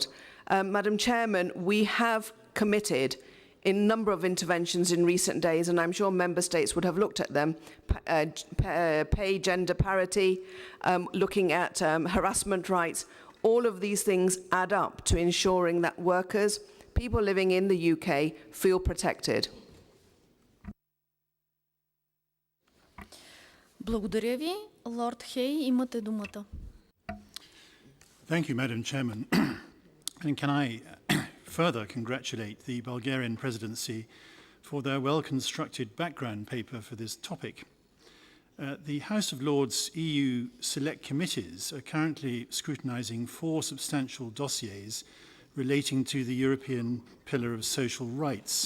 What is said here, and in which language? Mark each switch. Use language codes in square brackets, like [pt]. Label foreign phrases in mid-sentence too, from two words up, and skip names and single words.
[en] Madam Chairman, we have committed in a number of interventions in recent days, and I'm sure member states would have looked at them, pay gender parity, looking at harassment rights. All of these things add up to ensuring that workers, people living in the UK, feel protected. [bg] Благодаря ви. Лорд Хей, имате думата. [en] Thank you, Madam Chairman. And can I further congratulate the Bulgarian presidency for their well-constructed background paper for this topic. The House of Lords EU Select Committees are currently scrutinising 4 substantial dossiers relating to the European Pillar of Social Rights.